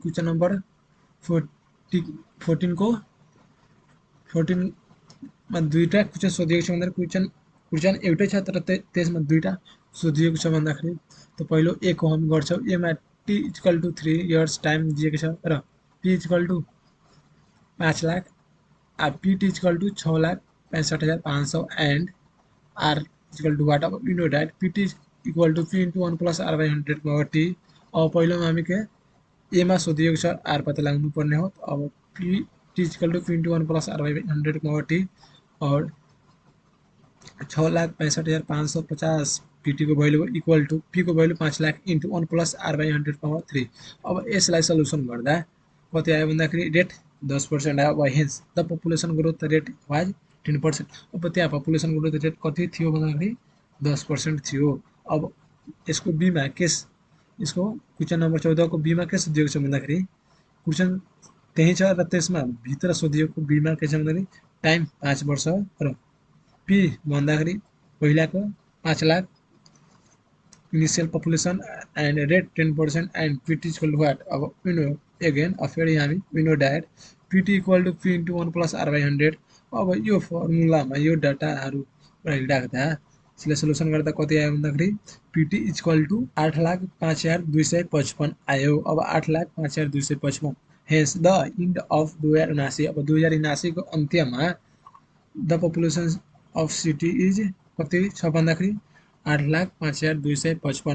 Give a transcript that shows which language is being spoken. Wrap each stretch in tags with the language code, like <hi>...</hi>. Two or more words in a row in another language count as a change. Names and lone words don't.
<en>question number</en> <ne>14 को 14 मा दुईटा क्वेसन सोधिएको छ भन्दाखेरि क्वेसन एउटै छ तर त्यसमा दुईटा सोधिएको छ भन्दाखेरि त पहिलो ए को हामी गर्छौँ।</ne> <en>A मा T equal to 3 years time</en> <ne>दिएको छ र</ne> <en>P equal to 5 लाख PT equal to 6 लाख 65,500 and R equal to what। अब we know that PT equal to P into 1 plus R by 100 में T।</en> <ne>अब पहिलोमा हामी के एमा सोधिएको छ आर पत्ता लगाउनु पर्ने हो।</ne> <en>अब P T equal to P into 1 plus R by 100 में T और 6,65,550 PT को value equal to P को value 5 लाख into 1 plus R by 100 power 3।</en> <ne>अब यसलाई सल्युसन गर्दा कति आयो भन्दाखेरि रेट 10% आयो।</ne> <en>अब hence the population growth rate was 10%।</en> <ne>अब त्यहाँ</ne> <en>population growth rate</en> <ne>कति थियो भन्दाखेरि 10% थियो। अब यसको बीमा केस यसको क्वेसन नम्बर 14 को बीमा के सोधिएको छ भन्दाखेरि क्वेसन त्यही छ र त्यसमा भित्र सोधिएको बीमा के छ भन्दाखेरि टाइम 5 वर्ष र पी भन्दाखेरि पहिलाको 5 लाख</ne> <en>initial population and rate 10% and PT equal to what. अब we know again</en> <ne>फेरि हामी</ne> <en>we know that PT equal to P into 1 plus R by 100.</en> <ne>अब यो फर्मुलामा यो डाटाहरू राख्दा यसलाई सल्युसन गर्दा कति आयो भन्दाखेरि</ne> <en>PT equal to 8,05,255</en> <ne>आयो।</ne> <en>अब 8,05,255 hence the end of 2079।</en> <ne>अब 2079 को अन्त्यमा</ne> <en>the population of city is</en> <ne>कति छ भन्दाखेरि 8,05,255।</ne>